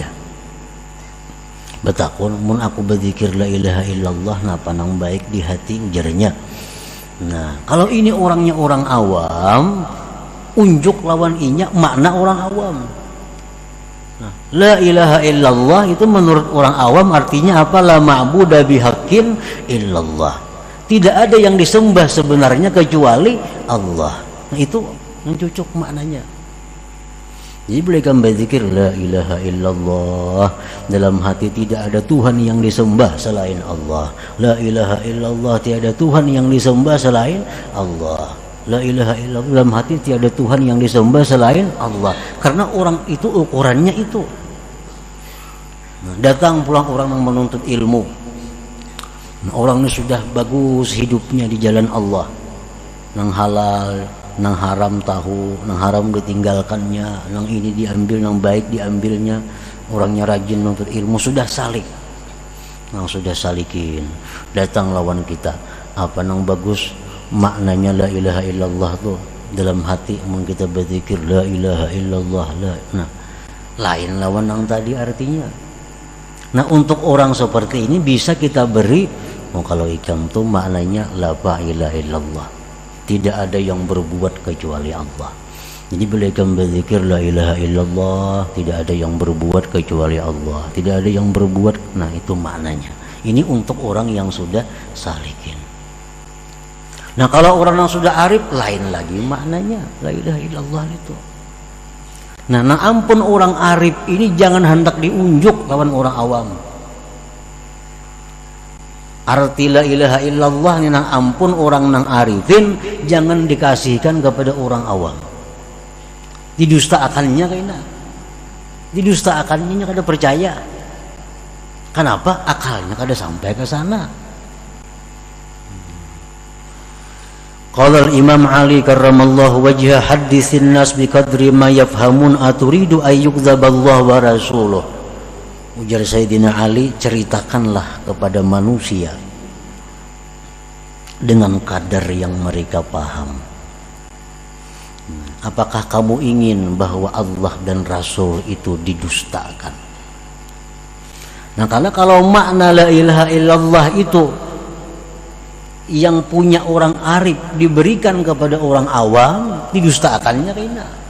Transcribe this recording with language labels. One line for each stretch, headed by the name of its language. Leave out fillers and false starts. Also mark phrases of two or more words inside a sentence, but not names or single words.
Banjar: Betakun, mun aku berzikir
Arabic: لا إله إلا الله
Banjar: napa nang baik di hati, ujarnya. Nah, kalau ini orangnya orang awam, unjuk lawan inya makna orang awam.
Indonesian: Nah,
Arabic: لا إله إلا الله
Indonesian: itu menurut orang awam artinya apa?
Arabic: لا معبود بحق إلا الله.
Indonesian: Tidak ada yang disembah sebenarnya kecuali Allah. Nah, itu yang cocok maknanya. Jadi boleh kamu berzikir
Arabic: لا إله إلا الله,
Indonesian: dalam hati tidak ada Tuhan yang disembah selain Allah.
Arabic: لا إله إلا الله,
Indonesian: tiada Tuhan yang disembah selain Allah.
Arabic: لا إله إلا الله,
Indonesian: dalam hati tiada Tuhan yang disembah selain Allah. Karena orang itu ukurannya itu. Nah, datang pulang orang yang menuntut ilmu. Nah, orang ini sudah bagus hidupnya di jalan Allah.
Banjar: Nang halal, nang haram tahu, nang haram ditinggalkannya, nang ini diambil, nang baik diambilnya.
Indonesian: Orangnya rajin menuntut ilmu, sudah salik.
Banjar: Nang sudah salikin. Datang lawan kita. Apa nang bagus? Maknanya
Arabic: لا إله إلا الله
Banjar: tuh dalam hati mun kita berzikir
Arabic: لا إله إلا الله
Banjar: la.
Indonesian: Nah, lain lawan yang tadi artinya. Nah, untuk orang seperti ini bisa kita beri, kalau ikam tuh maknanya
Arabic: لا إله إلا الله,
Indonesian: tidak ada yang berbuat kecuali Allah. Jadi boleh kamu berzikir
Arabic: لا إله إلا الله,
Indonesian: tidak ada yang berbuat kecuali Allah, tidak ada yang berbuat. Nah, itu maknanya. Ini untuk orang yang sudah salikin. Nah, kalau orang yang sudah arif lain lagi maknanya
Arabic: لا إله إلا الله
Indonesian: itu.
Banjar: Nah, ampun orang arif ini jangan hendak diunjuk lawan orang awam. Arti
Arabic: لا إله إلا الله
Banjar: ini nang ampun orang nang arifin jangan dikasihkan kepada orang awam. Didustaakannya kayaknya. Didustaakannya kada percaya.
Indonesian: Kenapa?
Banjar: Akalnya kada sampai ke sana.
Arabic: قال الإمام علي كرم الله وجهه حدثوا الناس بقدر ما يفهمون أتريدون أن يكذب الله ورسوله.
Banjar: Ujar Sayyidina Ali,
Indonesian: ceritakanlah kepada manusia dengan kadar yang mereka paham. Apakah kamu ingin bahwa Allah dan Rasul itu didustakan? Nah, karena kalau makna
Arabic: لا إله إلا الله
Indonesian: itu yang punya orang arif diberikan kepada orang awam, didustakannya kayaknya.